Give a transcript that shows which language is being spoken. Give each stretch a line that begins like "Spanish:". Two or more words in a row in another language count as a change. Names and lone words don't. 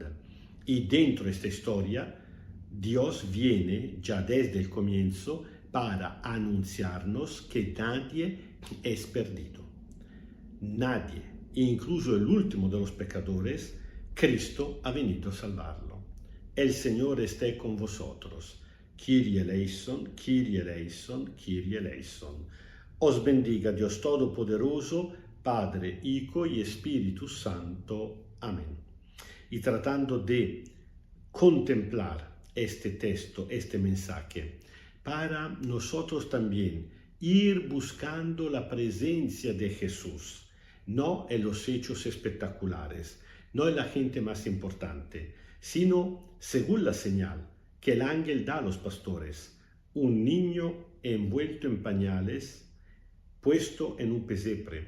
Spanish: Y dentro de esta historia, Dios viene ya desde el comienzo para anunciarnos que nadie es perdido. Nadie, incluso el último de los pecadores, Cristo ha venido a salvarlo. El Señor esté con vosotros.
Greek: Κύριε ἐλέησον, Κύριε ἐλέησον, Κύριε ἐλέησον.
Spanish: Os bendiga Dios Todopoderoso, Padre, Hijo y Espíritu Santo. Amén. Y tratando de contemplar este texto, este mensaje, para nosotros también ir buscando la presencia de Jesús, no en los hechos espectaculares, no en la gente más importante, sino según la señal que el ángel da a los pastores, un niño envuelto en pañales, puesto en un pesebre.